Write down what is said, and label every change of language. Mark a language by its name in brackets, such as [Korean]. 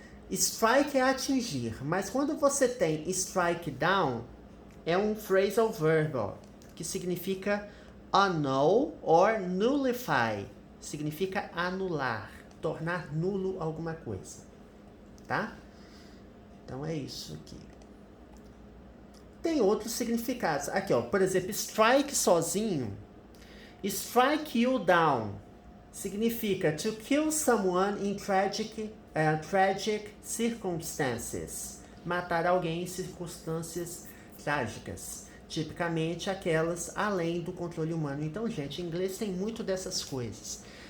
[Portuguese] Strike é atingir, mas quando você tem strike down, é um phrasal verb, que significa [English] annul or nullify. [Portuguese] Significa anular, tornar nulo alguma coisa, tá? Então é isso aqui. Tem outros significados. Aqui, por exemplo, strike sozinho. [English] Strike you down significa to kill someone in tragic circumstances. [Portuguese] Matar alguém em circunstâncias trágicas. Tipicamente aquelas além do controle humano. Então, gente, em inglês tem muito dessas coisas.